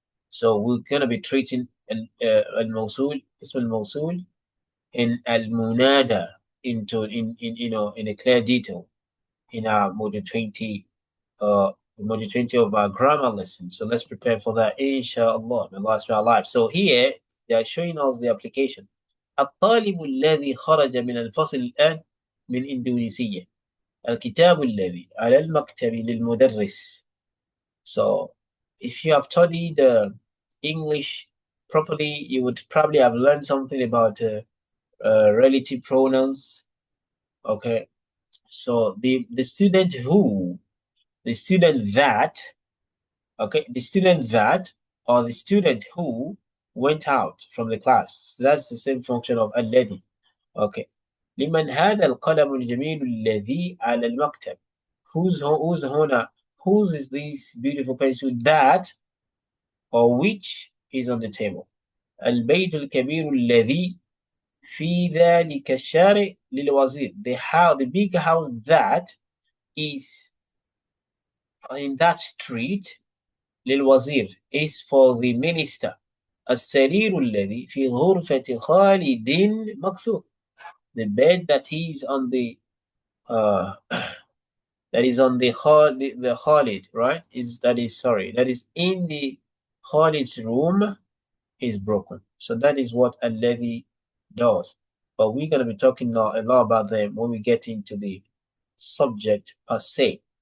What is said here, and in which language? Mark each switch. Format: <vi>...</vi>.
<en>So we're going to be treating al-mawsul, ism al-mawsul, and al-munada in a clear detail in our module 20 the module 20 of our grammar lesson. So let's prepare for that, inshallah. May Allah spare our life. So here they are showing us the application.</en> <ar>الطالب الذي خرج من الفصل الآن من إندونيسية الكتاب الذي على المكتب للمدرس.</ar> <en>So if you have studied English properly, you would probably have learned something about relative pronouns. Okay, so the student who, the student that, okay, the student that or the student who went out from the class. So that's the same function of الذي. Okay.</en> <ar>لمن هذا القلم الجميل الذي على المكتب.</ar> <en>Whose هنا? Whose is this beautiful pencil that or which is on the table?</en> <ar>البيت الكبير الذي في ذلك الشارع للوزير.</ar> <en>The big house that is in that street</en> <ar>للوزير</ar> <en>is for the minister.</en> <ar>السرير الذي في غرفة خالد مكسور.</ar> <en>The bed that he is on the that is on the Khalid, right? That is in the Khalid's room is broken. So that is what Alladhi does. But we're going to be talking now a lot about them when we get into the subject per se.</en>